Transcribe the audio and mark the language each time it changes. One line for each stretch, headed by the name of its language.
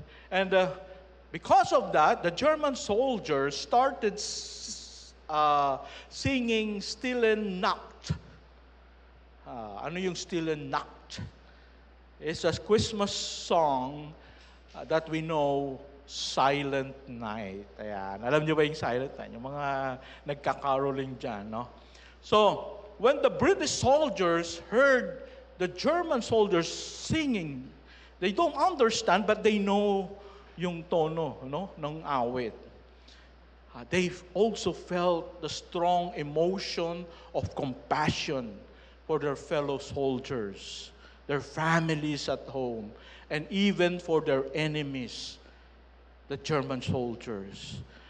English: And because of that, the German soldiers started singing Stille Nacht.
Filipino: Ano yung
English: Stille Nacht? It's a Christmas song that we know, Silent Night.
Filipino: Ayan. Alam niyo ba yung Silent Night? Yung mga nagkakaroling dyan, no?
English: So, when the British soldiers heard the German soldiers singing, they don't understand, but they know
Filipino: yung tono, no, ng awit.
English: They also felt the strong emotion of compassion for their fellow soldiers, their families at home, and even for their enemies, the German soldiers.